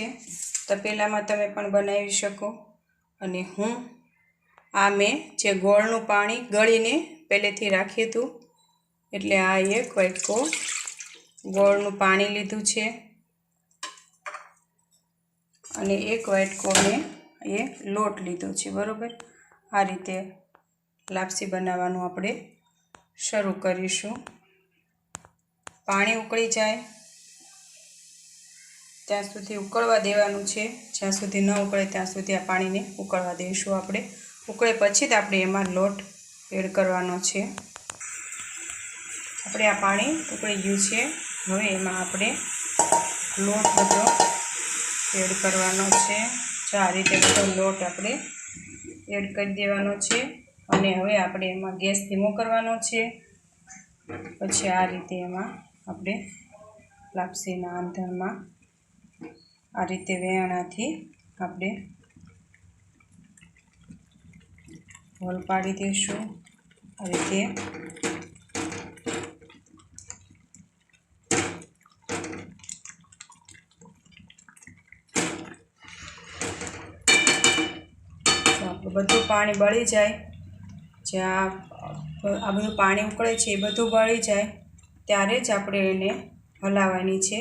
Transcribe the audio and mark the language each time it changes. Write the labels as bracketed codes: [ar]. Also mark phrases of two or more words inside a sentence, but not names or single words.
[gu] તપેલામાં તમે પણ બનાવી શકો। અને હું આ મેં જે ગોળનું પાણી ગળીને પહેલેથી રાખ્યું હતું એટલે આ એક વાટકો ગોળનું પાણી લીધું છે અને એક વાટકો મેં એ લોટ લીધો છે। બરોબર આ રીતે લાપસી બનાવવાનું આપણે શરૂ કરીશું। પાણી ઉકળી જાય ત્યાં સુધી ઉકળવા દેવાનું છે। જ્યાં સુધી ન ઉકળે ત્યાં સુધી આ પાણીને ઉકળવા દઈશું આપણે। ઉકળે પછી જ આપણે એમાં લોટ એડ કરવાનો છે। આપણે આ પાણી ઉકળી ગયું છે। હવે એમાં આપણે લોટ બધો એડ કરવાનો છે। જો આ રીતે બધો લોટ આપણે એડ કરી દેવાનો છે અને હવે આપણે એમાં ગેસ ધીમો કરવાનો છે। પછી આ રીતે એમાં આપણે લાપસીના આંધણમાં આ રીતે વેલણથી આપણે હોલ પાડી દેશું। આ રીતે બધું પાણી બળી જાય, જ્યાં આ બધું પાણી ઉકળે છે એ બધું બળી જાય ત્યારે જ આપણે એને હલાવવાની છે।